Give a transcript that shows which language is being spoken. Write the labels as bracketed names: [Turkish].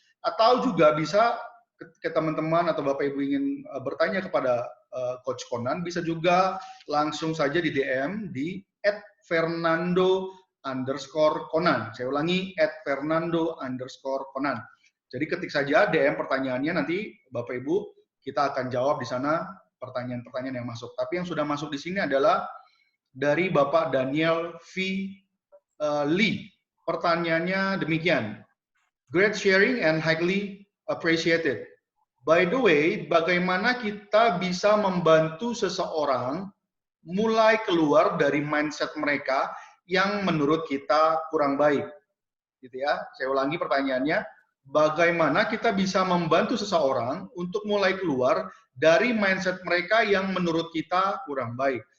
[Indonesian] Atau juga bisa ke teman-teman atau Bapak Ibu ingin bertanya kepada Coach Conan, bisa juga langsung saja di DM di @Fernando_Conan. Saya ulangi, @Fernando_Conan. Jadi ketik saja DM pertanyaannya, nanti Bapak Ibu kita akan jawab di sana pertanyaan-pertanyaan yang masuk. Tapi yang sudah masuk di sini adalah dari Bapak Daniel V. Lee. Pertanyaannya demikian. [English] Great sharing and highly appreciated. By the way, [Indonesian] bagaimana kita bisa membantu seseorang mulai keluar dari mindset mereka yang menurut kita kurang baik? Gitu ya. Saya ulangi pertanyaannya, bagaimana kita bisa membantu seseorang untuk mulai keluar dari mindset mereka yang menurut kita kurang baik?